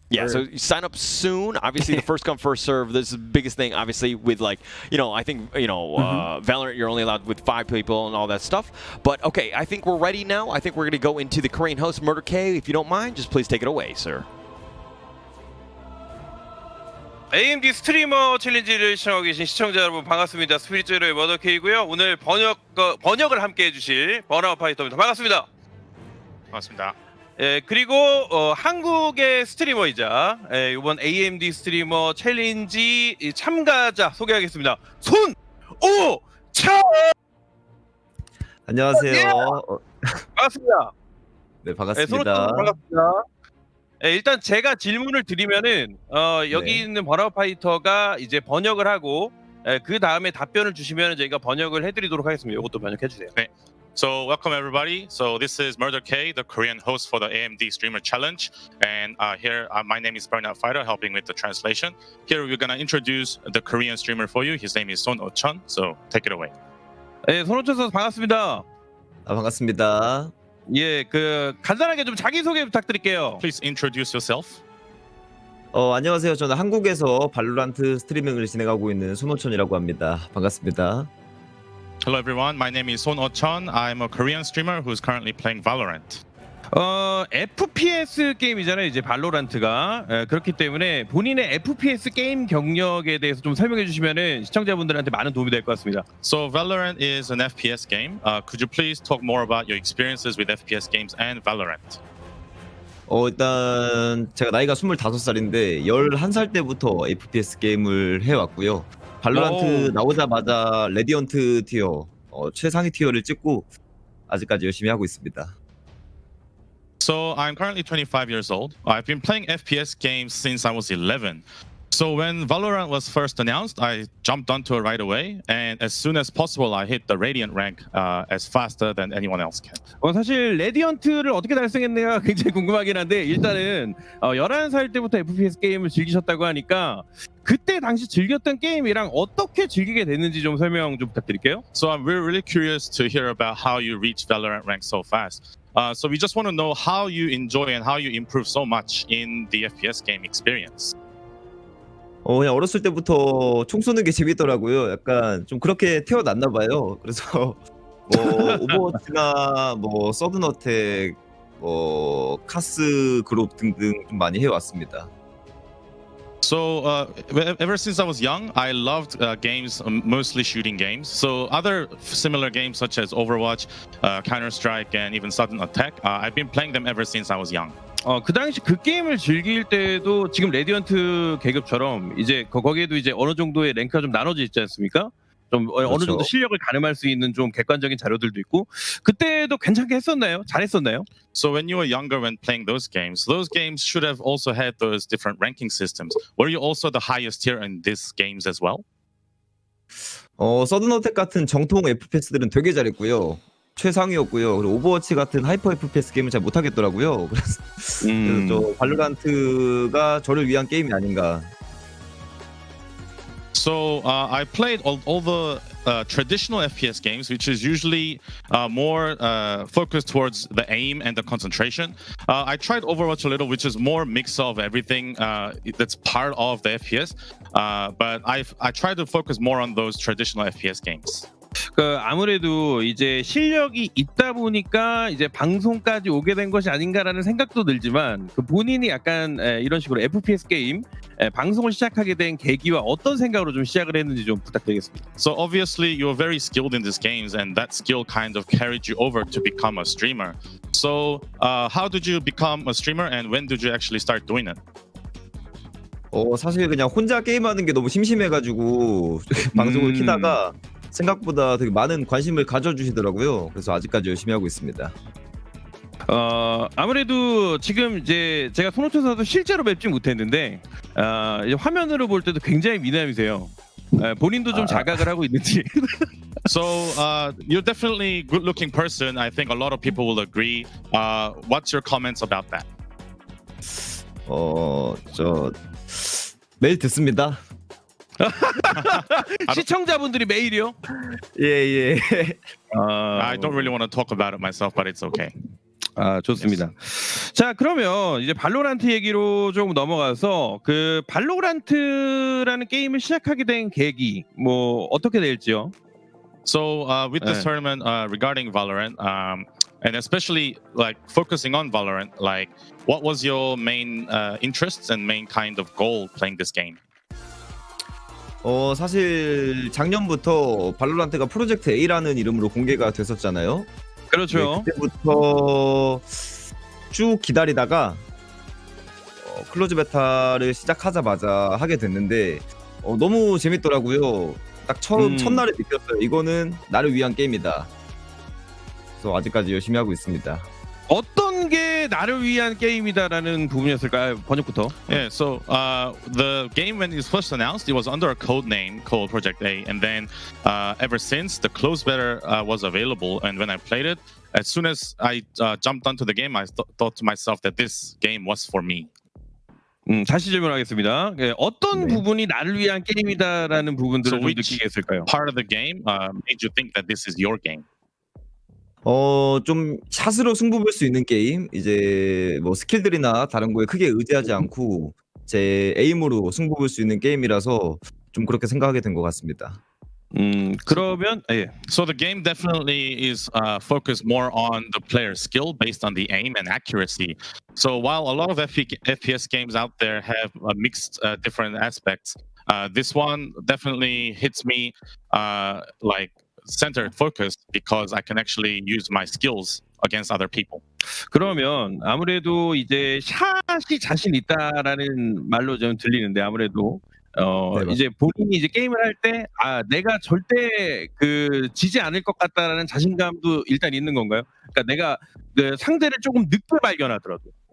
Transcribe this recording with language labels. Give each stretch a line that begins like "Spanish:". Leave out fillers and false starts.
English: Yeah, so you sign up soon. Obviously, the first come, first serve. This is the biggest thing, obviously, with like, you know, I think, you know, Valorant, you're only allowed with 5 people and all that stuff. But, okay, I think we're ready now. I think we're going to go into the Korean host, Murder K. If you don't mind, just please take it away, sir.
Korean: AMD 스트리머 챌린지를 시청하고 계신 시청자 여러분 반갑습니다. 스피릿제로의 머더케이고요. 오늘 번역을 함께 해주실 버나우 파이터입니다. 반갑습니다. 반갑습니다. 예, 그리고 한국의 스트리머이자 이번 AMD 스트리머 챌린지 참가자 소개하겠습니다. 손오천! 안녕하세요. 반갑습니다. 네, 반갑습니다. 반갑습니다. 일단 제가 질문을 드리면은 여기 있는 버나우 파이터가 이제 번역을 하고 그 다음에 답변을 주시면 저희가 번역을 해드리도록 하겠습니다. 이것도 번역해 주세요. 네.
English: So welcome everybody. So this is Murder K, the Korean host for the AMD Streamer Challenge, and here my name is Burnout Fighter, helping with the translation. Here we're gonna introduce the Korean streamer for you. His name is Son Oh-cheon. So take it away.
Korean: 네, 손오천 선수 반갑습니다. 반갑습니다. 예, 간단하게 좀 자기 소개 부탁드릴게요.
English: Please introduce yourself.
Korean: 안녕하세요. 저는 한국에서 발로란트 스트리밍을 진행하고 있는 손오천이라고 합니다. 반갑습니다.
English: Hello everyone. My name is Son Oh-cheon. I'm a Korean streamer who's currently playing Valorant.
Korean: FPS 게임이잖아요, 이제 발로란트가. 그렇기 때문에 본인의 FPS 게임 경력에 대해서 좀 설명해 주시면은 시청자분들한테 많은 도움이 될 것 같습니다.
English: So Valorant is an FPS game. Could you please talk more about your experiences with FPS games and Valorant?
Korean: 일단 제가 나이가 25살인데 11살 때부터 FPS 게임을 해왔고요. 발로란트 나오자마자 레디언트 티어, 최상위 티어를 찍고 아직까지 열심히 하고 있습니다.
English: So I'm currently 25 years old. I've been playing FPS games since I was 11. So when Valorant was first announced, I jumped onto it right away, and as soon as possible, I hit the Radiant rank as faster than anyone else can.
Korean: 사실 레디언트를 어떻게 달성했느냐 굉장히 궁금하긴 한데 일단은 11살 때부터 FPS 게임을 즐기셨다고 하니까 그때 당시 즐겼던 게임이랑 어떻게 즐기게 됐는지 좀 설명 좀 부탁드릴게요.
English: So we're really curious to hear about how you reach Valorant rank so fast. So we just want to know how you enjoy and how you improve so much in the FPS game experience.
Korean: 그냥 어렸을 때부터 총 쏘는 게 재밌더라고요. 약간 좀 그렇게 태어났나 봐요. 그래서 뭐 오버워치나 뭐 서든어택, 뭐 카스 그룹 등등 좀 많이 해왔습니다.
English: So ever since I was young, I loved games, mostly shooting games. So other similar games such as Overwatch, Counter-Strike, and even Sudden Attack, I've been playing them ever since I was young.
Korean: 그 당시 그 게임을 즐길 때도 지금 레디언트 계급처럼 이제 거기에도 이제 어느 정도의 랭크가 좀 나눠져 있지 않습니까? 좀 어느 정도 실력을 가늠할 수 있는 좀 객관적인 자료들도 있고 그때도 괜찮게 했었나요? 잘했었나요?
English: So when you were younger when playing those games should have also had those different ranking systems. Were you also the highest tier in these games as well?
Korean: 서든어택 같은 정통 FPS들은 되게 잘했고요. 최상위였고요. 그리고 오버워치 같은 하이퍼 FPS 게임은 잘 못하겠더라고요. 그래서 저 발로란트가 저를 위한 게임이 아닌가.
English: So I played all the traditional FPS games, which is usually more focused towards the aim and the concentration. I tried Overwatch a little, which is more mix of everything that's part of the FPS. But I try to focus more on those traditional FPS games.
Korean: 아무래도 이제 실력이 있다 보니까 이제 방송까지 오게 된 것이 아닌가라는 생각도 들지만 그 본인이 약간 이런 식으로 FPS 게임 방송을 시작하게 된 계기와 어떤 생각으로 좀 시작을 했는지 좀 부탁드리겠습니다.
English: So obviously you're very skilled in these games, and that skill kind of carried you over to become a streamer. So how did you become a streamer, and when did you actually start doing it?
Korean: 사실 그냥 혼자 게임하는 게 너무 심심해가지고 방송을 키다가 생각보다 되게 많은 관심을 가져주시더라고요. 그래서 아직까지 열심히 하고 있습니다. 아무래도 지금 이제 제가 손호천사도 실제로 뵙지 못했는데 이제 화면으로 볼 때도 굉장히 미남이세요. 본인도 좀 자각을 하고 있는지.
English: So you're definitely a good-looking person. I think a lot of people will agree. What's your comments about that?
Korean: 저 매일 듣습니다. 시청자분들이 매일이요? 예.
English: I don't really want to talk about it myself, but it's okay.
Korean: 좋습니다. 자, 그러면 이제 발로란트 얘기로 좀 넘어가서 그 발로란트라는 게임을 시작하게 된 계기 뭐 어떻게 될지요?
English: So with this tournament regarding Valorant, and especially like focusing on Valorant, like what was your main interests and main kind of goal playing this game?
Korean: 사실 작년부터 발로란트가 프로젝트 A라는 이름으로 공개가 됐었잖아요. 그렇죠. 네, 그때부터 쭉 기다리다가 클로즈 베타를 시작하자마자 하게 됐는데 너무 재밌더라고요. 딱 첫날에 느꼈어요. 이거는 나를 위한 게임이다. 그래서 아직까지 열심히 하고 있습니다. 어떤 게 나를 위한 게임이다라는 부분이었을까요? 번역부터.
English: Yeah, so the game when it was first announced, it was under a code name called Project A, and then ever since the close beta was available, and when I played it, as soon as I jumped onto the game, I thought to myself that this game was for me.
Korean: 다시 질문하겠습니다. 어떤 부분이 나를 위한 게임이다라는 부분들을 좀 느끼게 했을까요?
English: Part of the game made you think that this is your game.
Korean: 좀 샷으로 승부 볼 수 있는 게임, 이제 뭐 스킬들이나 다른 거에 크게 의지하지 않고 제 에임으로 승부 볼 수 있는 게임이라서 좀 그렇게 생각하게 된 것 같습니다. 그러면
English: So the game definitely is focused more on the player's skill based on the aim and accuracy. So while a lot of FPS games out there have mixed different aspects, this one definitely hits me like centered focused because I can actually use my skills against other people.
Korean: 그러면 아무래도 이제 샷이 자신 있다라는 말로 좀 들리는데 아무래도 네, 이제 본인이 이제 게임을 할 때 내가 절대 그 지지 않을 것 같다라는 자신감도 일단 있는 건가요? 그러니까 내가 그 상대를 조금 늦게 발견하더라도